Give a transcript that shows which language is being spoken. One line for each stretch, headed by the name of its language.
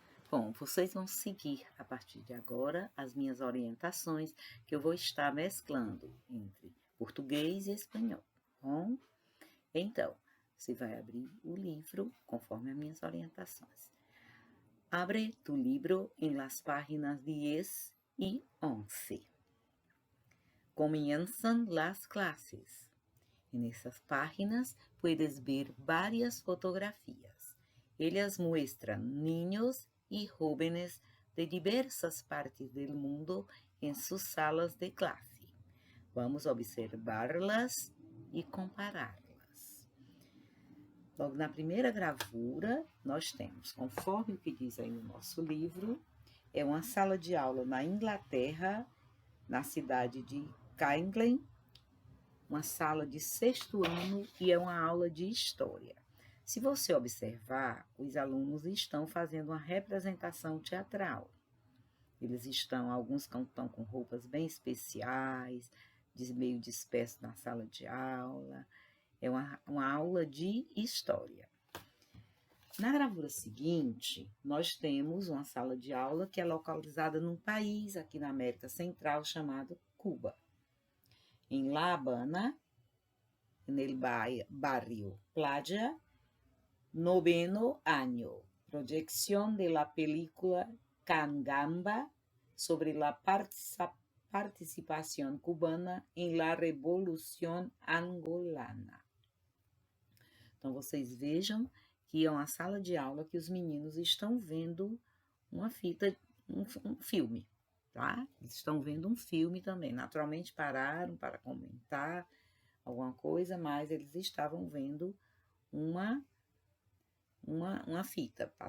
Portuguese: Bom, vocês vão seguir a partir de agora as minhas orientações, que eu vou estar mesclando entre português e espanhol, tá bom? Então, você vai abrir o livro conforme as minhas orientações.
Spanish: Abre tu libro en las páginas 10 y 11. Comienzan las clases. En esas páginas puedes ver varias fotografías. Ellas muestran niños y jóvenes de diversas partes del mundo en sus salas de clase.
Portuguese: Vamos observarlas e compará-las. Logo na primeira gravura, nós temos, conforme o que diz aí no nosso livro, é uma sala de aula na Inglaterra, na cidade de Caingley, uma sala de sexto ano e é uma aula de história. Se você observar, os alunos estão fazendo uma representação teatral. Alguns estão com roupas bem especiais, meio dispersos na sala de aula. É uma aula de história. Na gravura seguinte, nós temos uma sala de aula que é localizada num país aqui na América Central chamado Cuba.
Spanish: Em La Habana, no barrio Playa, 9º año, proyección de la película Cangamba sobre la participación cubana en la Revolución Angolana.
Portuguese: Então, vocês vejam que é uma sala de aula que os meninos estão vendo uma fita, um filme, tá? Eles estão vendo um filme também. Naturalmente pararam para comentar alguma coisa, mas eles estavam vendo uma fita.